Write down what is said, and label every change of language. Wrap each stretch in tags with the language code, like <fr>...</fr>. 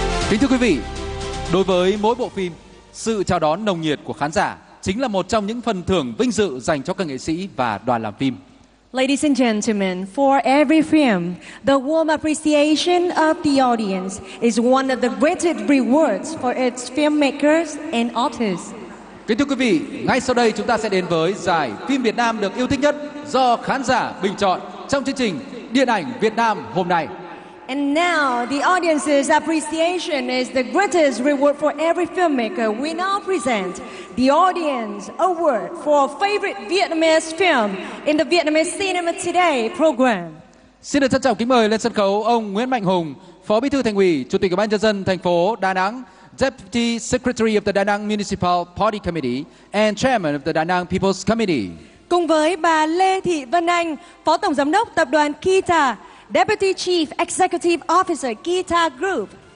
<vi>Kính thưa quý vị, đối với mỗi bộ phim, sự chào đón nồng nhiệt của khán giả chính là một trong những phần thưởng vinh dự dành cho các nghệ sĩ và đoàn làm phim.</vi> <en>Ladies and gentlemen, for every film, the warm appreciation of the audience is one of the greatest rewards for its filmmakers and artists.</en> <vi>Kính thưa quý vị, ngay sau đây chúng ta sẽ đến với giải phim Việt Nam được yêu thích nhất do khán giả bình chọn trong chương trình Điện ảnh Việt Nam hôm nay.</vi> <en>And now, the audience's appreciation is the greatest reward for every filmmaker. We now present the audience award for favorite Vietnamese film in the Vietnamese Cinema Today program.</en> <vi>Xin được trân trọng kính mời lên sân khấu ông Nguyễn Mạnh Hùng, Phó Bí thư Thành ủy, Chủ tịch Ủy ban Nhân dân thành phố Đà Nẵng,</vi> <en>Deputy Secretary of the Đà Nẵng Municipal Party Committee and Chairman of the Đà Nẵng People's Committee.</en> <vi>Cùng với bà Lê Thị Vân Anh, Phó Tổng Giám đốc Tập đoàn Kita,</vi> <en>Deputy Chief Executive Officer Kita Group.</en>